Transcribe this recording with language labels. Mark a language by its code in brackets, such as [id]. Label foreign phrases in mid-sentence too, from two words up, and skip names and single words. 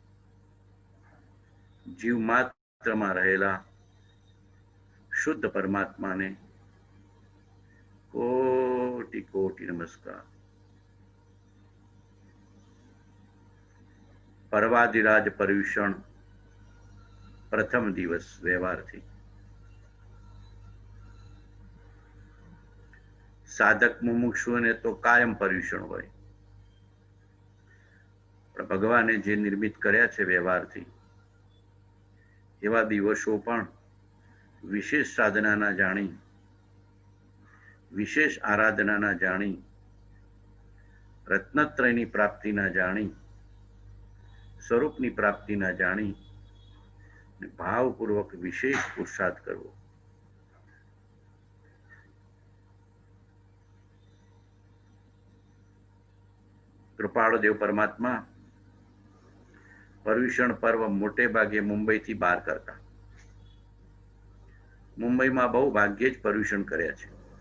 [gu] જીવ માત્ર માં રહેલા શુદ્ધ પરમાત્મા ને કોટિ કોટિ નમસ્કાર। પર્વાધિરાજ પર્યુષણ પ્રથમ દિવસ વ્યવહાર થી। સાધક મુમુક્ષુ ને તો કાયમ પર્યુષણ હોય, પણ ભગવાને જે નિર્મિત કર્યા છે વ્યવહારથી એવા દિવસો પણ વિશેષ સાધનાના જાણી, વિશેષ આરાધનાના જાણી, રત્નત્રયની પ્રાપ્તિના જાણી, સ્વરૂપની પ્રાપ્તિના જાણી ભાવપૂર્વક વિશેષ પુરુષાર્થ કરવો। કૃપાળુ દેવ પરમાત્મા પર્યુષણ પર્વ મોટે ભાગે મુંબઈથી બહાર કરતા। મુંબઈમાં બહુ ભાગ્યે જ પર્યુષણ કર્યા છે।